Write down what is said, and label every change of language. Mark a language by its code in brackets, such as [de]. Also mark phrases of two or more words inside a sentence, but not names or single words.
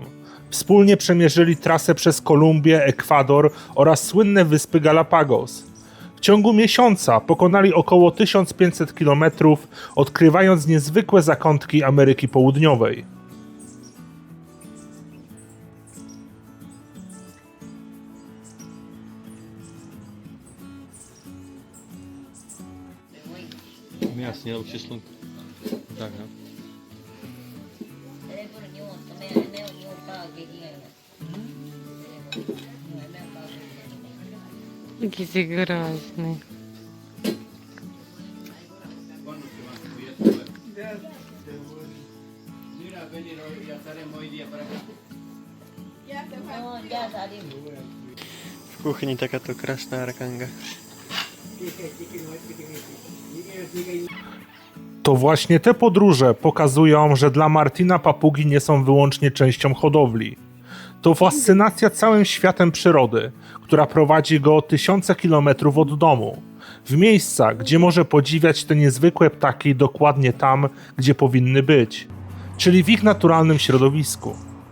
[pl] Wspólnie przemierzyli trasę przez Kolumbię, Ekwador oraz słynne wyspy Galapagos. W ciągu miesiąca pokonali około 1500 km, odkrywając niezwykłe zakątki Ameryki Południowej. [sk] Jasne, lepšie slnko. Tak, no. [uk] Який ти грозний. [sk] V kuchyni takáto krásna rakanga. [pl] To właśnie te podróże pokazują, że dla Martina papugi nie są wyłącznie częścią hodowli. To fascynacja całym światem przyrody, która prowadzi go tysiące kilometrów od domu, w miejsca, gdzie może podziwiać te niezwykłe ptaki dokładnie tam, gdzie powinny być, czyli w ich naturalnym środowisku.